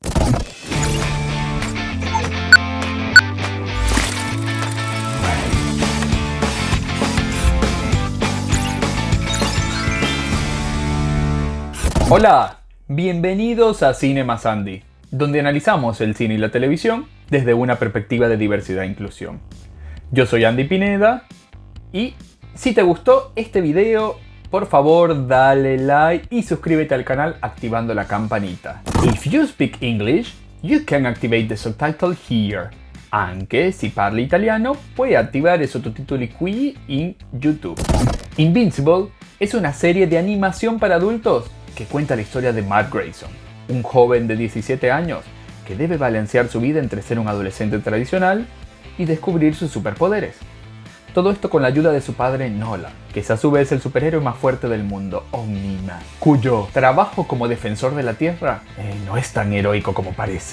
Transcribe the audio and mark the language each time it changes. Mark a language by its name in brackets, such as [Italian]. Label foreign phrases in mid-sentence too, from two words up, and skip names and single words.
[Spanish] Hola, bienvenidos a Cine más Andy, donde analizamos el cine y la televisión desde una perspectiva de diversidad e inclusión. Yo soy Andy Pineda y si te gustó este video, por favor dale like y suscríbete al canal activando la campanita. [English] If you speak English, you can activate the subtitle here. [Italian] Anche si parli italiano, puoi attivare i sottotitoli qui in YouTube. [Spanish] Invincible es una serie de animación para adultos que cuenta la historia de Mark Grayson, un joven de 17 años que debe balancear su vida entre ser un adolescente tradicional y descubrir sus superpoderes. Todo esto con la ayuda de su padre Nolan, que es a su vez el superhéroe más fuerte del mundo, Omni-Man, cuyo trabajo como defensor de la Tierra no es tan heroico como parece.